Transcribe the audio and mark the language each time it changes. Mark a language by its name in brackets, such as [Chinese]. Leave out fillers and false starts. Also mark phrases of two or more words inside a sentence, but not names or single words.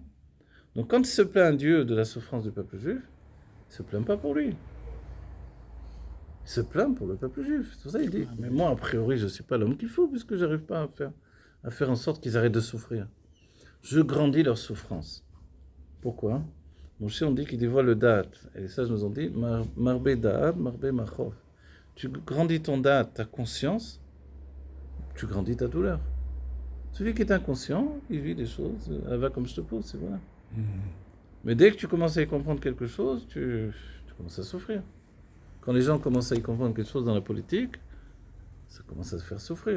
[French] Donc quand il se plaint à Dieu de la souffrance du peuple juif, il ne se plaint pas pour lui. Il se plaint pour le peuple juif. C'est pour ça qu'il dit, mais moi, a priori, je ne suis pas l'homme qu'il faut, puisque je n'arrive pas à faire en sorte qu'ils arrêtent de souffrir. Je grandis leur souffrance. Pourquoi? Moshe, on dit qu'il dévoile le da'at. Et les sages nous ont dit, [Hebrew] מרבה דעת מרבה מכאוב. [French] Tu grandis ton da'at, ta conscience, tu grandis ta douleur. Celui qui est inconscient, il vit des choses, elle va comme je te pousse, et voilà. Mais dès que tu commences à y comprendre quelque chose, tu commences à souffrir. Quand les gens commencent à y comprendre quelque chose dans la politique, ça commence à se faire souffrir.